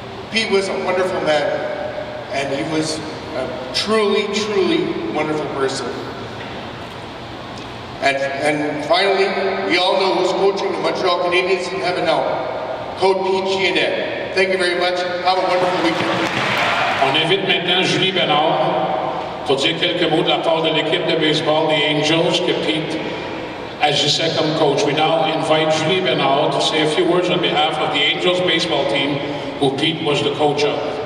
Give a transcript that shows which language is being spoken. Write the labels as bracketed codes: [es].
[en] Pete was a wonderful man, and he was a truly, truly wonderful person. And finally, we all know who's coaching the Montreal Canadiens in heaven now. Coach Pete Gionet. Thank you very much. Have a wonderful weekend. [fr] On invite maintenant Julie Bénard pour dire quelques mots de la part de l'équipe de baseball des Angels que Pete agissait comme coach. [en] We now invite Julie Bénard to say a few words on behalf of the Angels baseball team, who Pete was the coach of.